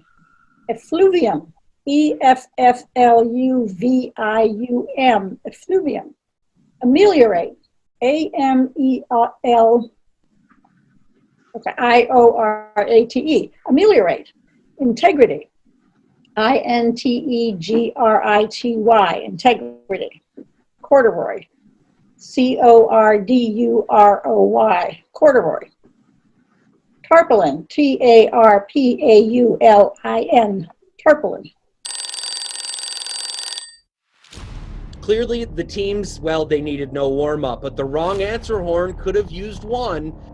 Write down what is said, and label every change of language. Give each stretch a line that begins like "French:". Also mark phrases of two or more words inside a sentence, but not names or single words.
English: Effluvium, E-F-F-L-U-V-I-U-M, effluvium. Ameliorate, A-M-E-L-I-O-R-A-T-E, ameliorate. Integrity, I-N-T-E-G-R-I-T-Y, integrity. Corduroy, corduroy, corduroy. Tarpaulin, tarpaulin, tarpaulin. Clearly, the teams, well, they needed no warm-up, but the wrong answer horn could have used one.